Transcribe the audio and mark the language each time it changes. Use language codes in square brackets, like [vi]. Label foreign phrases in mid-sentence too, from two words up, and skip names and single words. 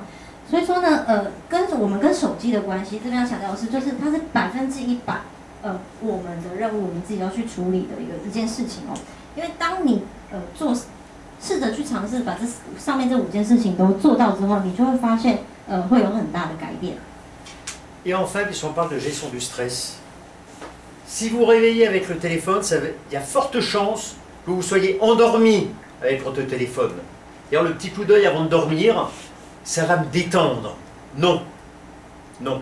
[zh] 所以说呢，我们跟手机的关系，这边要强调的是，就是它是100%，我们的任务，我们自己要去处理的一件事情哦。因为当你试着去尝试把上面这5件事情都做到之后，你就会发现，会有很大的改变。 [fr] Et enfin, puisqu'on parle de gestion du stress, si vous vous réveillez avec le téléphone, il y a forte chance que vous soyez endormi avec votre téléphone. D'ailleurs, le petit coup d'œil avant de dormir, ça va me détendre. Non, non.